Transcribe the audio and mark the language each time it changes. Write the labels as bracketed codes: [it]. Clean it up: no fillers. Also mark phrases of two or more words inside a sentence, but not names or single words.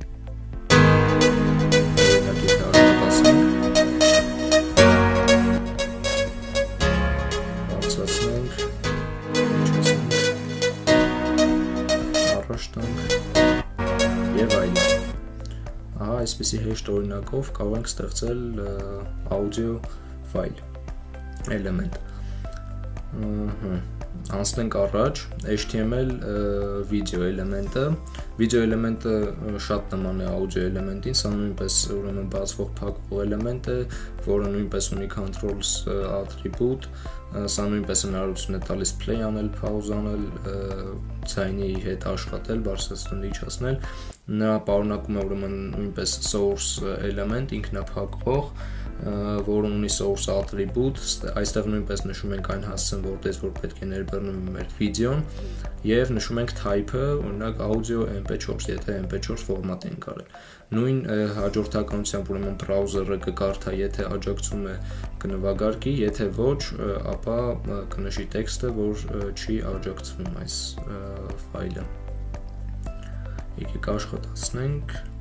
[hy] օրինակ եթե աշխատացնենք, բարձրացնենք, իջացնենք, առաջ տանք եւ այլն։ Ահա այսպիսի հեշտ օրինակով կարող ենք ստեղծել աուդիո ֆայլ էլեմենտ։ Անցնենք առաջ, HTML վիդեո էլեմենտը շատ նման է աուդիո էլեմենտին, սա նույնպես ուրեմն բացվող փակվող էլեմենտ է, որը նույնպես ունի [en] controls attribute, [hy] սա նույնպես հնարավորություն է տալիս play անել, pause անել, ձայնի հետ աշխատել, բարձրացնել, իջացնել, նա պարունակում է ուրեմն նույնպես source էլեմենտ ինքնափակվող, որը ունի [en] source attribute, [hy] այստեղ նույնպես նշում ենք այն հասցեն, որտեղ որ պետք է ներբեռնվի մեր վիդեոն եւ նշում ենք type-ը, օրինակ audio MP4, եթե MP4 ֆորմատ ենք արել։ Նույն հաջորդականությամբ ուրեմն բրաուզերը կկարդա, եթե աջակցում է կնվագարկի, եթե ոչ, ապա կնշի տեքստը, որ չի աջակցվում այս ֆայլը։ Եկեք աշխատացնենք։